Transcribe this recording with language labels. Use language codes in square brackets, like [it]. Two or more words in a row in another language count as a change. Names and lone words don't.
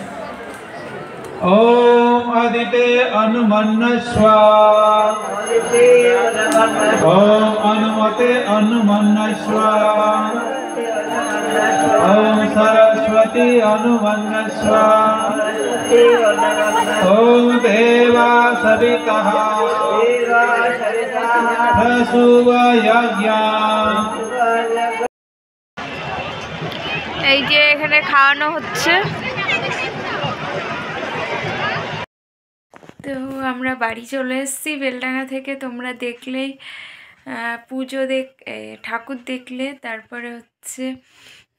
[sa] ओम अदिते अनुमन्नस्व ओम अनुमते अनुमन्नस्व ओम सरस्वती अनुमन्नस्व ओम देवा सवितः प्रसूव यज्ञ। [bn] এই যে এখানে খাওয়ানো হচ্ছে। তো আমরা বাড়ি চলে এসেছি বেলডাঙ্গা থেকে, তোমরা দেখলেই পুজো ঠাকুর দেখলে, তারপরে হচ্ছে